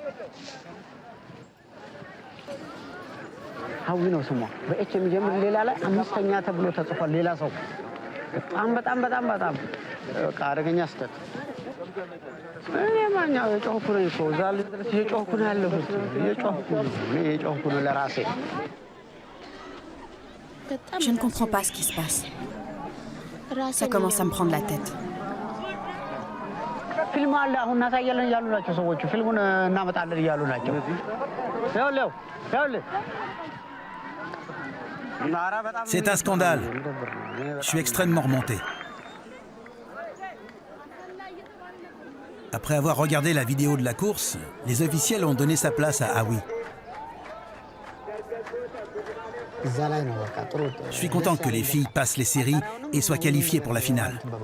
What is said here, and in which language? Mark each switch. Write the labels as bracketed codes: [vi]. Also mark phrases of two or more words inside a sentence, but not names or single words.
[am] ሀዊ ነው ስሟ። በኤች የሚጀምር ሌላ ላይ 5ኛ ተብሎ ተጽፏል። ሌላ ሰው በጣም አደገኛ ስህተት። እኔ ማኛው የጮህኩ ነኝ እኮ እዛ ድረስ እየጮህኩ ነው ያለሁት። እየጮህኩ ነው ለራሴ። [fr] Je ne comprends pas ce qui se passe. Ça commence à me prendre la tête. [am] ፊልም አለ አሁን እናሳያለን እያሉ ናቸው ሰዎቹ። ፊልሙን እናመጣለን እያሉ ናቸው። ይኸውልህ [fr] C'est un scandale. Je suis extrêmement remonté. Après avoir regardé la vidéo de la course, les officiels ont donné sa place à Hawi. Je suis content que les filles passent les séries et soient qualifiées pour la finale.